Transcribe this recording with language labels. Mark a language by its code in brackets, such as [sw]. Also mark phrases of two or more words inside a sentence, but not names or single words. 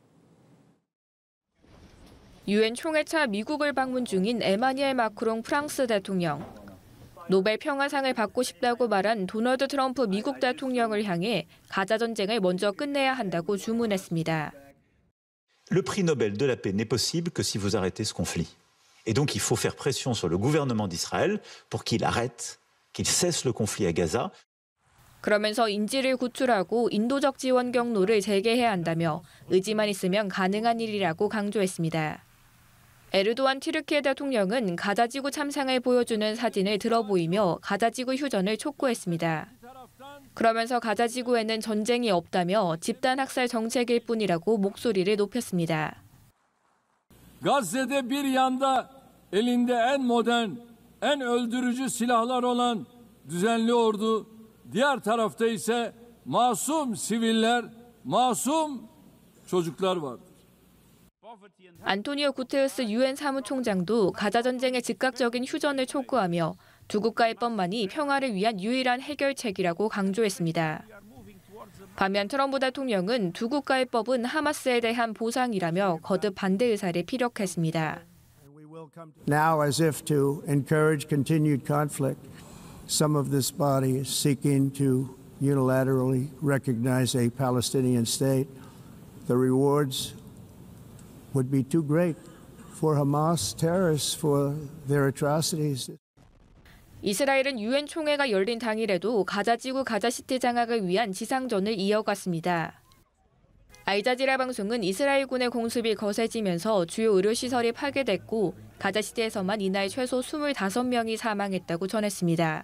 [ko] 유엔 총회차 미국을 방문 중인 에마니엘 마크롱 프랑스 대통령. 노벨 평화상을 받고 싶다고 말한 도널드 트럼프 미국 대통령을 향해 가자 전쟁을 먼저 끝내야 한다고 주문했습니다. [fr] Le prix Nobel de la paix n'est possible que si vous arrêtez ce conflit. Et donc il faut faire pression sur le gouvernement d'Israël pour qu'il arrête, qu'il cesse le conflit à Gaza. [ko] 그러면서 인질을 구출하고 인도적 지원 경로를 재개해야 한다며 의지만 있으면 가능한 일이라고 강조했습니다. 에르도안 튀르키예 대통령은 가자지구 참상을 보여주는 사진을 들어보이며 가자지구 휴전을 촉구했습니다. 그러면서 가자지구에는 전쟁이 없다며 집단 학살 정책일 뿐이라고 목소리를 높였습니다. [tr] Gazze'de bir yanda elinde en modern, en öldürücü silahlar olan düzenli ordu, diğer tarafta ise masum siviller, masum çocuklar vardır. [ko] 안토니오 구테르스 유엔 사무총장도 가자 전쟁의 즉각적인 휴전을 촉구하며 두 국가의 법만이 평화를 위한 유일한 해결책이라고 강조했습니다. 반면 트럼프 대통령은 두 국가의 법은 하마스에 대한 보상이라며 거듭 반대 의사를 피력했습니다. [en] Now, as if to encourage continued conflict, some of this body is seeking to unilaterally recognize a Palestinian state. The rewards would be too great for Hamas terrorists for their atrocities. [ko] 이스라엘은 유엔 총회가 열린 당일에도 가자지구 가자시티 장악을 위한 지상전을 이어갔습니다. 알자지라 방송은 이스라엘군의 공습이 거세지면서 주요 의료시설이 파괴됐고 가자시티에서만 이날 최소 25명이 사망했다고 전했습니다.